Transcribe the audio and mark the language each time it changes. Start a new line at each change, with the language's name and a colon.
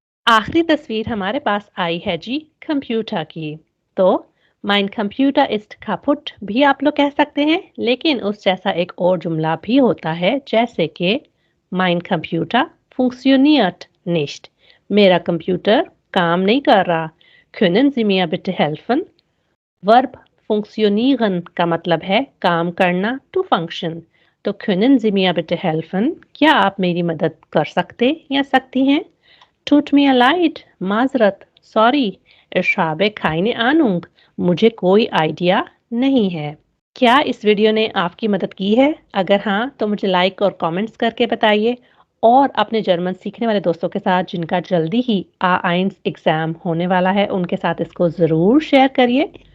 Hindi: आखिरी तस्वीर हमारे पास आई है जी कंप्यूटर की। तो
German: mein Computer ist kaputt
Hindi: भी आप लोग कह सकते हैं, लेकिन उस जैसा एक और जुमला भी होता है, जैसे कि
German: mein Computer funktioniert nicht,
Hindi: मेरा कंप्यूटर काम नहीं कर रहा।
German: Können Sie mir bitte helfen,
Hindi: verb funktionieren का मतलब है काम करना, to function। तो
German: können Sie mir bitte helfen,
Hindi: क्या आप मेरी मदद कर सकते या सकती हैं?
German: Tut mir leid,
Hindi: माजरत, sorry.
German: Ich habe keine Ahnung,
Hindi: मुझे कोई आइडिया नहीं है। क्या इस वीडियो ने आपकी मदद की है? अगर हाँ तो मुझे लाइक और कमेंट्स करके बताइए, और अपने जर्मन सीखने वाले दोस्तों के साथ जिनका जल्दी ही A1 एग्जाम होने वाला है उनके साथ इसको ज़रूर शेयर करिए।